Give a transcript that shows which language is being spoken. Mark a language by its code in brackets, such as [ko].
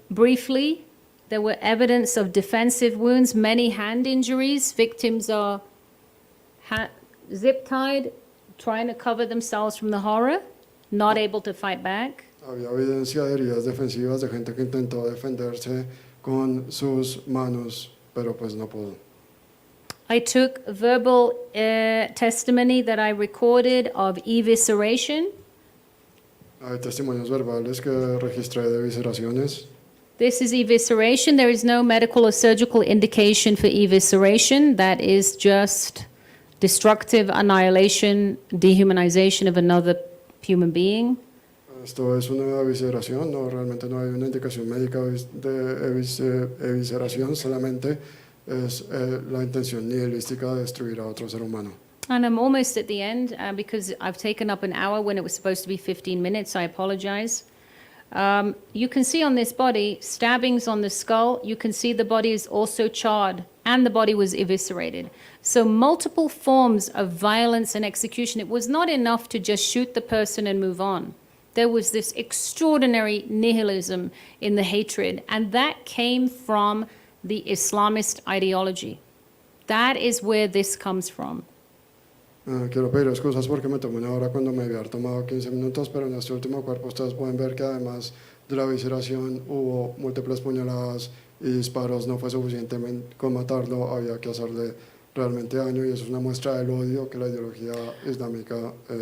[en] Briefly, there were evidence of defensive wounds, many hand injuries. Victims are zip-tied, trying to cover themselves from the horror, not able to fight back. [es] Había evidencia de heridas defensivas de gente que intentó defenderse con sus manos, pero pues no pudo. [en] I took verbal testimony that I recorded of evisceration. [es] Hay testimonios verbales que registré de evisceraciones. [en] This is evisceration. There is no medical or surgical indication for evisceration. That is just destructive annihilation, dehumanization of another human being. Esto es una evisceración, no, realmente no hay una indicación médica de evisceración, solamente es la intención nihilística de destruir a otro ser humano. And I'm almost at the end because I've taken up an hour when it was supposed to be 15 minutes. I apologize. You can see on this body stabbings on the skull. You can see the body is also charred and the body was eviscerated. So multiple forms of violence and execution. It was not enough to just shoot the person and move on. There was this extraordinary nihilism in the hatred, and that came from the Islamist ideology. That is where this comes from. [es] Quiero pedir excusas porque me tomé una hora cuando me había tomado 15 minutos, pero en este último cuerpo ustedes pueden ver que además de la evisceración hubo múltiples puñaladas y disparos. No fue suficiente con matarlo, había que hacerle realmente daño, y eso es una muestra del odio que la ideología islámica